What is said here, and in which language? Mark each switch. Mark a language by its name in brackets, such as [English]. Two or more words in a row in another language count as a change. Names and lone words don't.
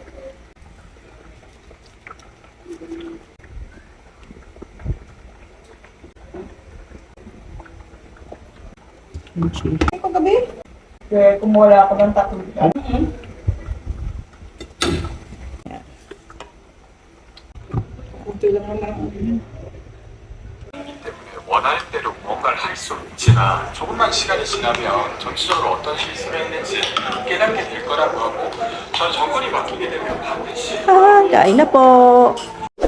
[Filipino] Kimchi. Ito gabi? Kaya kumuha ako ng tatlo. Kunti lang naman. [Korean] 원하는 대로 무언가를 할 수 있지만 조금만 시간이 지나면 전체적으로 어떤 실수를 했는지 깨닫게 될 거라고 하고 전 정권이 바뀌게 되면 반드시 [Filipino] Kain na po.